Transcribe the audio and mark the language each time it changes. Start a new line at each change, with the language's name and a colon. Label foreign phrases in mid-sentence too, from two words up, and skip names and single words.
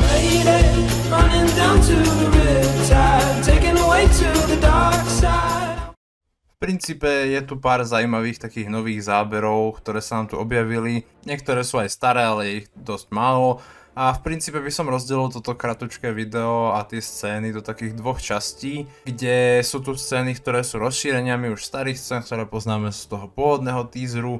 English: faded, running down to the riptide, taken away to the dark side.
Slovak: V princípe je tu pár zaujímavých takých nových záberov, ktoré sa nám tu objavili. Niektoré sú aj staré, ale je ich dosť málo. A v princípe by som rozdelil toto kratučké video a tie scény do takých dvoch častí, kde sú tu scény, ktoré sú rozšíreniami už starých scén, ktoré poznáme z toho pôvodného teaseru.